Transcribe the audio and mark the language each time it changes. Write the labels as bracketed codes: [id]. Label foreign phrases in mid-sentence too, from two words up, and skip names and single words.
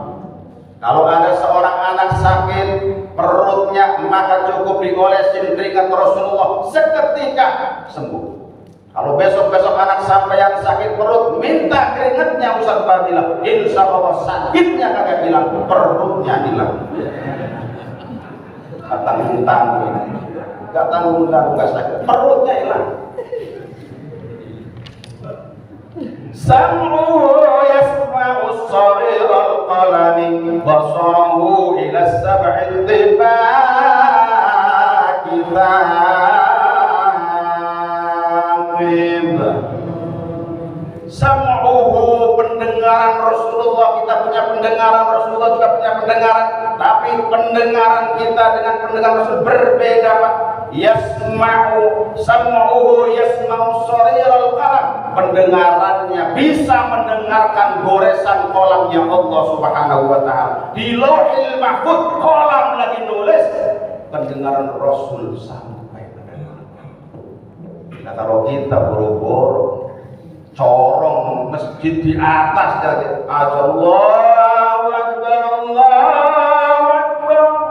[id] Kalau ada seorang anak sakit perutnya, maka cukup diolesin keringat Rasulullah, seketika sembuh. Kalau besok-besok anak sampeyan sakit perut, minta keringatnya Ustaz Fadilah, [ar] إن شاء الله [id] sakitnya kagak hilang, perutnya hilang. Gak tanggung-tanggung, gak sakit, perutnya hilang. [ar] سمعه يسمع صرير القلم، بصره إلى سبع طباق ثاقب. [id] Sam'uhu, pendengaran Rasulullah, kita punya pendengaran, Rasulullah juga punya pendengaran. Tapi pendengaran kita dengan pendengaran Rasul berbeda, Pak. [ar] يسمع، سمعه يسمع صرير القلم, [id] pendengarannya bisa mendengarkan goresan kolamnya [ar] الله سبحانه وتعالى. [id] Di Lauhil Mahfuz kolam lagi nulis, pendengaran Rasul sampai mendengar. Nah, kalau kita boro-boro corong masjid di atas jadi [ar] الله أكبر، الله أكبر.